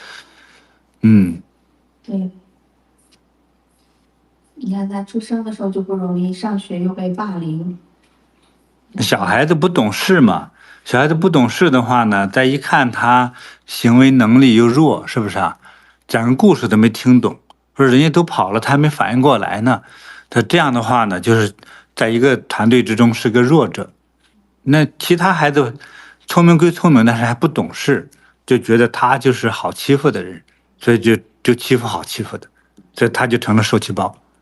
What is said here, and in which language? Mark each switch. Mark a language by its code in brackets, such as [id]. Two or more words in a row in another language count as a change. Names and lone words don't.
[zh] 对，你看他出生的時候就不容易，上學又被霸凌。小孩子不懂事嘛，小孩子不懂事的話呢，再一看他行為能力又弱，是不是啊？講個故事都沒聽懂，說人家都跑了，他還沒反應過來呢。他這樣的話呢，就是在一個團隊之中是個弱者。那其他孩子聰明歸聰明，但是還不懂事，就覺得他就是好欺負的人，所以就欺負好欺負的，所以他就成了受气包。